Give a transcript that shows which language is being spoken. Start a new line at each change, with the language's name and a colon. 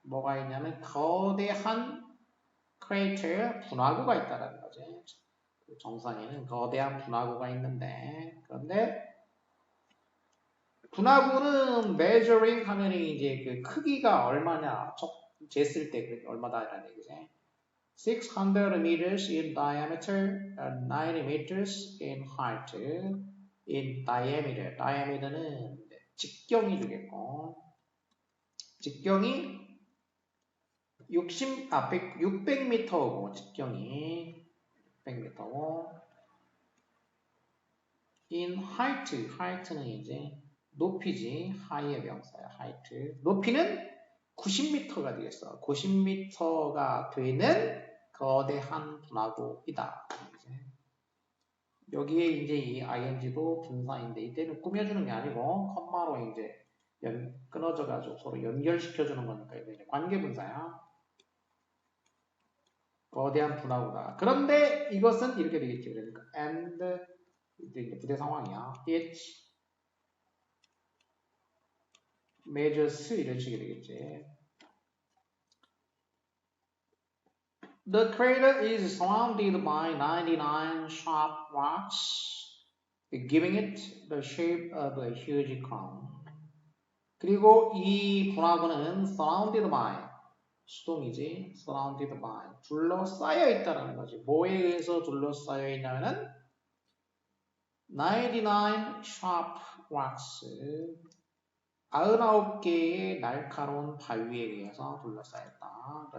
Korean: 뭐가 있냐면 거대한 크레이터 분화구가 있다라는 거지. 그 정상에는 거대한 분화구가 있는데 그런데 분화구는 measuring 하면 이제 그 크기가 얼마냐 쟀을 때 얼마다라는 얘기지.
English: 600 meters in diameter and 90 meters in height. in diameter. diameter는
Korean: 직경이 되겠고, 직경이 600m고, 직경이 600m고,
English: in height
Korean: 는 이제 높이지, high의 명사야, height. 높이는 90m가 되겠어. 90m가 되는 거대한 분화구이다. 여기에 이제 이 ing도 분사인데 이때는 꾸며주는 게 아니고 컴마로 이제 끊어져가지고 서로 연결시켜주는 거니까 이제 관계분사야. 거대한 분화구다. 그런데 이것은 이렇게 되겠지. 그러니까 and 이제 부대 상황이야.
English: it measures
Korean: 이런 식이 되겠지.
English: The crater is surrounded by 99 sharp rocks, giving it the shape of a huge crown.
Korean: 그리고 이 분화구는
English: surrounded by, 수동이지, surrounded by,
Korean: 둘러싸여 있다는 거지. 뭐에 의해서 둘러싸여 있냐면은
English: 99 sharp rocks,
Korean: 99개의 날카로운 바위에 의해서 둘러싸였다.